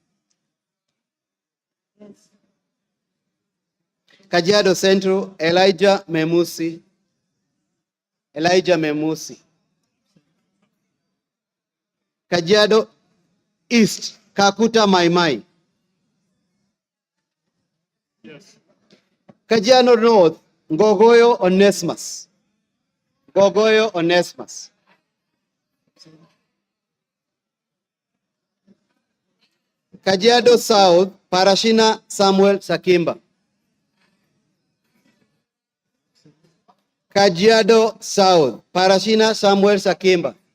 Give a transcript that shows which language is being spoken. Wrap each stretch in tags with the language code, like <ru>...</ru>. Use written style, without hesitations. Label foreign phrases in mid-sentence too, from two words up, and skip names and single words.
<en>Kajiado Central Elijah Memusi. Elijah Memusi. Kajiado East Kakuta Maimai. Yes. Kajiado North Ngogoyo Onesmus. Ngogoyo Onesmus. Kajiado South Parashina Samuel Sakimba. Kajiado South Parashina Samuel Sakimba.</en>